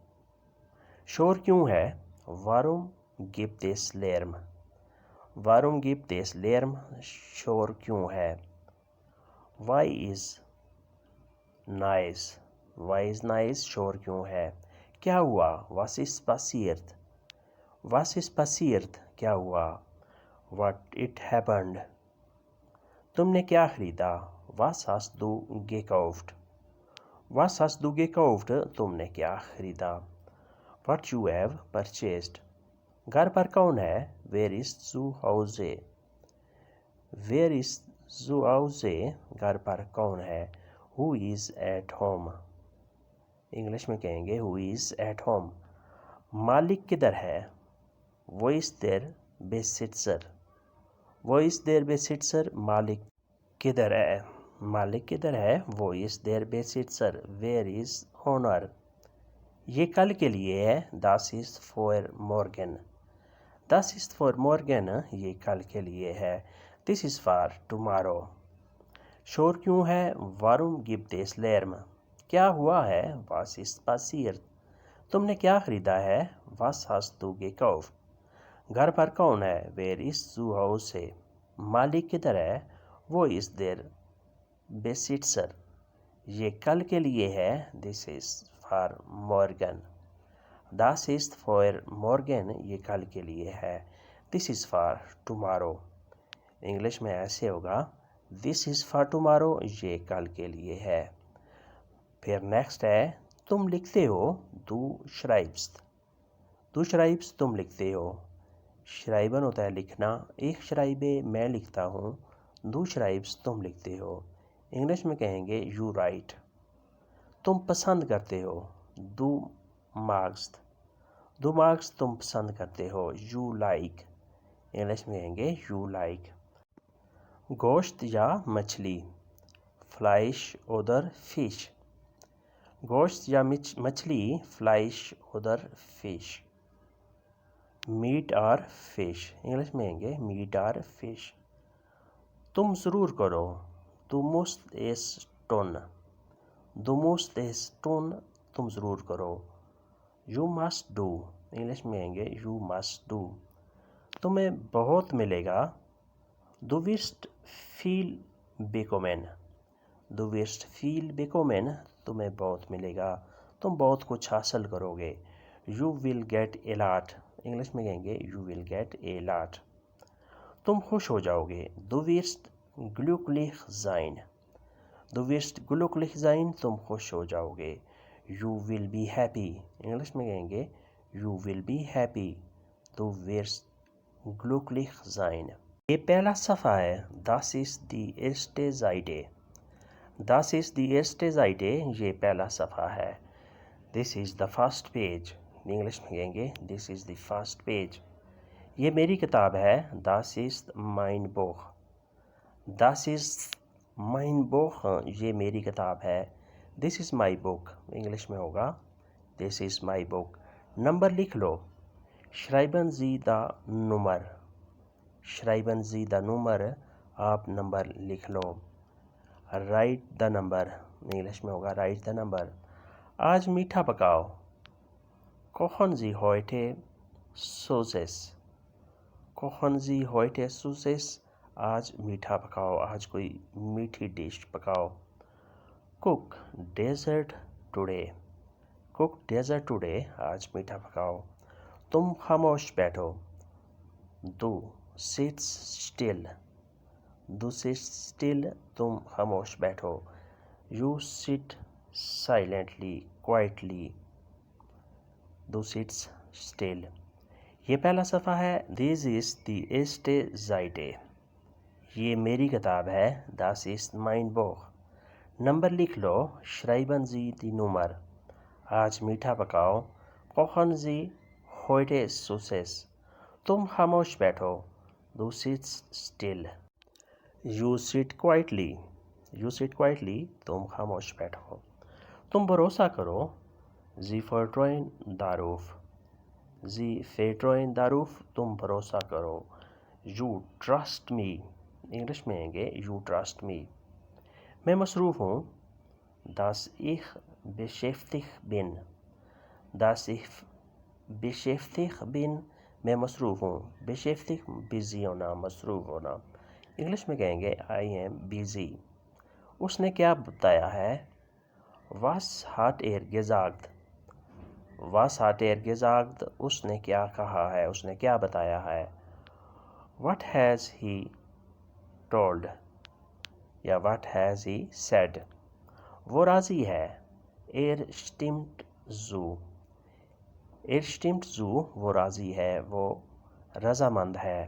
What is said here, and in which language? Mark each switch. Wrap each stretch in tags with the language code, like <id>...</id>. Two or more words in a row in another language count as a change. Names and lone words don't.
<ur>شور کیوں ہے،</ur> <de>warum gibt es Lärm۔ warum gibt es Lärm،</de> <ur>شور کیوں ہے۔</ur> <en>why is nice۔ why is nice</en> <ur>شور کیوں ہے۔ کیا ہوا،</ur> <de>was ist passiert۔ was ist passiert</de> <ur>کیا ہوا،</ur> <en>what it happened۔</en> <ur>تم نے کیا خریدا،</ur> <de>was hast du gekauft۔ was hast du gekauft</de> <ur>تم نے کیا خریدا،</ur> <en>what you have purchased۔</en> <ur>گھر پر کون ہے،</ur> <en>where is</en> <de>zu Hause۔</de> <en>where is</en> <de>zu Hause</de> <ur>گھر پر کون ہے،</ur> <en>who is at home،</en> <ur>انگلش میں کہیں گے</ur> <en>who is at home۔</en> <ur>مالک کدھر ہے،</ur> <de>wo ist der Besitzer۔ wo ist der Besitzer</de> <ur>مالک کدھر ہے، مالک کدھر ہے</ur> <de>wo ist der Besitzer۔</de> <en>where is owner،</en> <ur>یہ کل کے لیے ہے</ur> <de>das ist for morgen۔ das ist for morgen</de> <ur>یہ کل کے لیے ہے</ur> <en>this is for tomorrow۔</en> <ur>شور کیوں ہے،</ur> <de>warum gibt es Lärm۔</de> <ur>کیا ہوا ہے،</ur> <de>was ist passiert۔</de> <ur>تم نے کیا خریدا ہے،</ur> <de>was hast du gekauft۔</de> <ur>گھر پر کون ہے،</ur> <en>where is zu Hause۔</en> <ur>مالک کدھر ہے،</ur> <de>wo ist der Besitzer۔</de> <ur>یہ کل کے لیے ہے</ur> <en>this is for morgen۔</en> <de>Das ist for morgen</de> <ur>یہ کل کے لیے ہے.</ur> <en>This is for tomorrow.</en> <ur>انگلش میں ایسے ہوگا</ur> <en>This is for tomorrow</en> <ur>یہ کل کے لیے ہے. پھر نیکسٹ ہے تم لکھتے ہو</ur> <de>Du schreibst. Du schreibst</de> <ur>تم لکھتے ہو. شرائبن ہوتا ہے لکھنا. ایک شرائبے میں لکھتا ہوں.</ur> <de>Du schreibst</de> <ur>تم لکھتے ہو. انگلش میں کہیں گے</ur> <en>You write.</en> <ur>تم پسند کرتے ہو.</ur> <de>Du magst. Du magst</de> <ur>تم پسند کرتے ہو.</ur> <en>You like.</en> <ur>انگلش میں کہیں گے</ur> <en>You like.</en> <ur>گوشت یا مچھلی</ur> <de>Fleisch oder Fisch.</de> <ur>گوشت یا مچھلی</ur> <de>Fleisch oder Fisch.</de> <en>Meat or fish.</en> <ur>انگلش میں کہیں گے</ur> <en>Meat or Fish.</en> <ur>تم ضرور کرو.</ur> <de>Du musst es tun. Du musst es tun</de> <ur>تم ضرور کرو.</ur> <en>You must do.</en> <ur>انگلش میں کہیں گے</ur> <en>You must do.</en> <ur>تمہیں بہت ملے گا.</ur> <de>Du wirst viel bekommen. Du wirst viel bekommen</de> <ur>تمہیں بہت ملے گا. تم بہت کچھ حاصل کرو گے.</ur> <en>You will get a lot.</en> <ur>انگلش میں کہیں گے</ur> <en>You will get a lot.</en> <ur>تم خوش ہو جاؤ گے.</ur> <de>Du wirst glücklich sein. Du wirst glücklich sein</de> <ur>تم خوش ہو جاؤ گے.</ur> <en>You will be happy.</en> <ur>انگلش میں کہیں گے</ur> <en>You will be happy.</en> <de>Du wirst glücklich sein.</de> <ur>یہ پہلا صفحہ ہے.</ur> <de>Das ist die erste Seite. Das ist die erste Seite</de> <ur>یہ پہلا صفحہ ہے.</ur> <en>This is the first page.</en> <ur>انگلش میں کہیں گے</ur> <en>This is the first page.</en> <ur>یہ میری کتاب ہے.</ur> <de>Das ist mein Buch. Das ist mein Buch</de> <ur>یہ میری کتاب ہے.</ur> <en>This is my book.</en> <ur>انگلش میں ہوگا</ur> <en>This is my book.</en> <ur>نمبر لکھ لو.</ur> <de>Schreiben Sie the Nummer. Schreiben Sie the Nummer</de> <ur>آپ نمبر لکھ لو.</ur> <en>Write the number.</en> <ur>انگلش میں ہوگا</ur> <en>Write the number.</en> <ur>آج میٹھا پکاؤ.</ur> <de>Kochen Sie heute Süßes. Kochen Sie heute Süßes</de> <ur>آج میٹھا پکاؤ. آج کوئی میٹھی ڈش پکاؤ.</ur> <en>Cook dessert today. Cook dessert today</en> <ur>آج میٹھا پکاؤ. تم خاموش بیٹھو.</ur> <en>Do sit still. Do sit still</en> <ur>تم خاموش بیٹھو.</ur> <en>You sit silently, quietly. Do sit still.</en> <ur>یہ پہلا صفحہ ہے.</ur> <en>This is the</en> <de>erste Seite.</de> <ur>یہ میری کتاب ہے.</ur> <de>Das ist mein Buch.</de> <ur>نمبر لکھ لو.</ur> <de>Schreiben Sie die Nummer.</de> <ur>آج میٹھا پکاؤ.</ur> <de>Kochen Sie heute Süßes.</de> <ur>تم خاموش بیٹھو.</ur> <de>Du sitzt still.</de> <en>You sit quietly. You sit quietly</en> <ur>تم خاموش بیٹھو. تم بھروسہ کرو.</ur> <de>Sie vertrauen darauf. Sie vertrauen darauf</de> <ur>تم بھروسہ کرو.</ur> <en>You trust me.</en> <ur>انگلش میں کہیں گے</ur> <en>You trust me.</en> <ur>میں مصروف ہوں.</ur> <de>Dass ich beschäftigt bin. Dass ich beschäftigt bin</de> <ur>میں مصروف ہوں. beschäftigt busy ہونا, مصروف ہونا. انگلش میں کہیں گے</ur> <en>I am busy.</en> <ur>اس نے کیا بتایا ہے.</ur> <de>Was hat gesagt. Was hat gesagt</de> <ur>اس نے کیا کہا ہے, اس نے کیا بتایا ہے.</ur> <en>What has he told یا What has he said.</en> <ur>وہ راضی ہے.</ur> <de>stimmt zu. stimmt zu</de> <ur>وہ راضی ہے, وہ رضامند ہے.</ur>